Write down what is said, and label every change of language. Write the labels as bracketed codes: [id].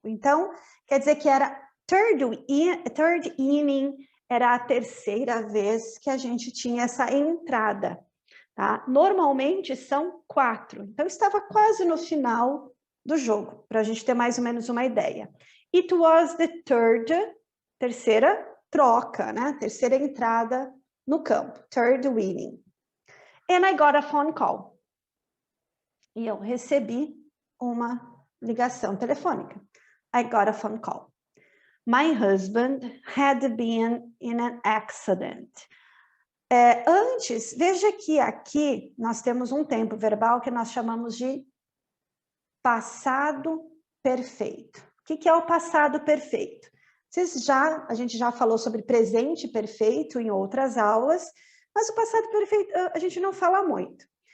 [pt] Então, quer dizer que era third inning, era a terceira vez que a gente tinha essa entrada. Tá? Normalmente são 4, então estava quase no final do jogo, para a gente ter mais ou menos uma ideia. [en] It was the [pt] terceira troca, né? Terceira entrada no campo, third inning. [en] And I got a phone call. [pt] E eu recebi uma ligação telefônica. [en] I got a phone call. My husband had been in an accident. [pt] Antes, veja que aqui nós temos um tempo verbal que nós chamamos de passado perfeito. O que é o passado perfeito? A gente já falou sobre presente perfeito em outras aulas, mas o passado perfeito a gente não fala muito.